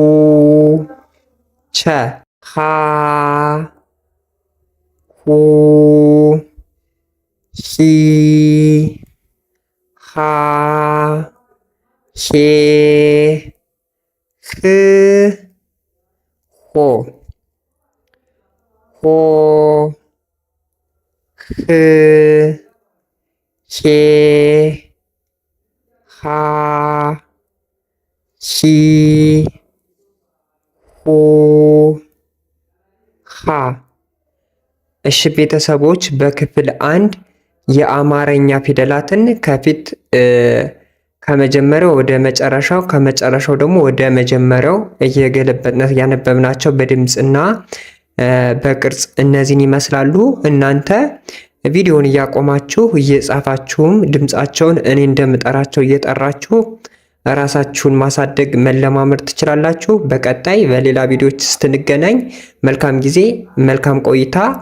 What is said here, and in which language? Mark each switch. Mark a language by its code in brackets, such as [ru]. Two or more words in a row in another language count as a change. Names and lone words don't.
[am] ቸ ሃ ሁ ሂ ሃ ሄ ህ ሆ ሆ ህ ሄ ሃ ሂ ሁ ሃ። እሺ ቤተሰቦች በክፍል 1 የአማርኛ ፊደላትን ከፊት ከመጀመሪያው ወደ መጨረሻው ከመጨረሻው ደግሞ ወደ መጀመሪያው እየገለበጥን ያነበብናቸው በድምፅና በቅርጽ እነዚህን ይመስላሉ። እናንተ ቪዲዮውን እያቆማችሁ እየጻፋችሁም ድምፃቸውን እኔ እንደምጠራቸው እየጠራችሁ ራሳችሁን ማሳደግ መለማመድ ትችላላችሁ። በቀጣይ በሌላ ቪዲዮዎች ስትንገናኝ መልካም ጊዜ፣ መልካም ቆይታ